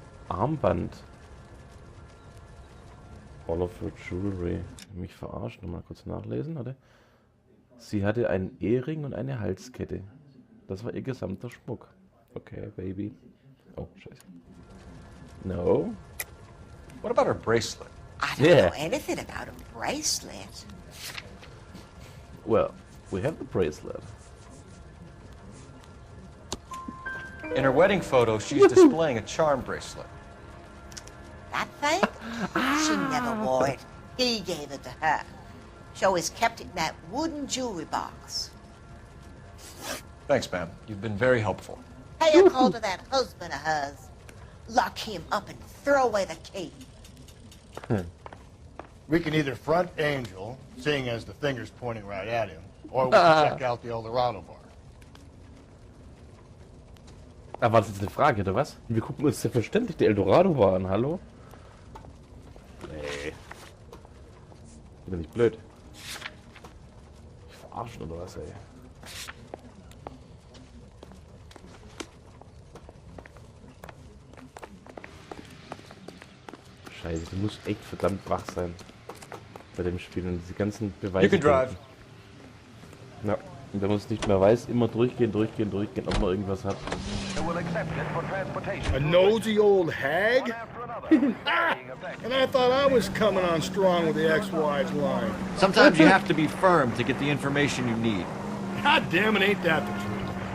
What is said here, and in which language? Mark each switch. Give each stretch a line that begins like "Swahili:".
German: Armband.
English: All of her jewelry.
German: Mich verarscht. Nochmal kurz nachlesen, oder? Sie hatte einen Ehering und eine Halskette. Das war ihr gesamter Schmuck.
English: Okay, Baby. Oh,
German: scheiße.
English: No. What about her bracelet? I don't know anything about a bracelet. Well, we have the bracelet. In her wedding photo, she's displaying a charm bracelet. That thing? She never wore it. He gave it to her. She always kept it in that wooden jewelry box. Thanks, ma'am. You've been very helpful. Pay a call to that husband of hers. Lock him up and throw away the key. We can either front Angel, seeing as the finger's pointing right at him, or we can check out the L.A.Noire bar.
German: Ah, war das jetzt eine Frage, oder was? Wir gucken uns selbstverständlich die Eldorado war an, hallo? Nee. Bin doch nicht blöd. Ich verarschen oder was, ey? Scheiße, du musst echt verdammt wach sein bei dem Spiel und diese ganzen Beweise.
English: You can drive.
German: Ja, und wenn man es nicht mehr weiß, immer durchgehen, ob man irgendwas hat.
English: A nosy old hag? And I thought I was coming on strong with the ex-wife's line. Sometimes you have to be firm to get the information you need. God damn it, ain't that the truth?